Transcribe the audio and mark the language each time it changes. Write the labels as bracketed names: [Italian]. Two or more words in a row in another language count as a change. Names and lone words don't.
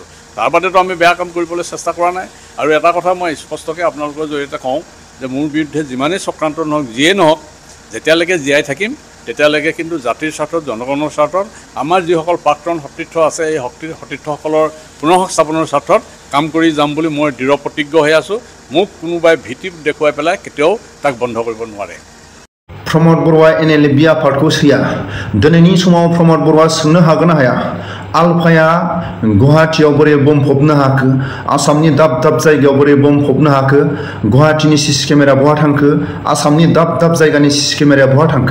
[Assamese] তাৰ বাদেতো আমি বেয়া কাম কৰিবলৈ চেষ্টা কৰা নাই। আৰু এটা কথা মই স্পষ্টকৈ আপোনালোকৰ জৰিয়তে কওঁ যে মোৰ বিৰুদ্ধে যিমানেই চক্ৰান্ত নহওক, যিয়েই নহওক, যেতিয়ালৈকে জীয়াই থাকিম তেতিয়ালৈকে কিন্তু জাতিৰ স্বাৰ্থত, জনগণৰ স্বাৰ্থত, আমাৰ যিসকল প্ৰাক্তন সতীৰ্থ আছে এই সতীৰ্থসকলৰ পুনঃস্থাপনৰ স্বাৰ্থত কাম কৰি যাম বুলি মই দৃঢ় প্ৰতিজ্ঞ হৈ আছোঁ। মোক কোনোবাই ভীতি দেখুৱাই পেলাই কেতিয়াও তাক বন্ধ কৰিব নোৱাৰে। [Bodo] प्रमोद बरुवा NLA बि आफादखौ सैया। दिनैनि समाव प्रमोद बरुवा सोंनो हागोन ना हाया आलफाया गुवाहाटीयाव बोरै बुंफबनो हाखो, आसामनि दाब दाब जायगायाव बोरै बुंफबनो हाखो, गुवाहाटीनि [English] CC camera [Bodo] बहा थांखो, आसामनि दाब दाब जायगानि सीसी केमेराया बहा थांखो।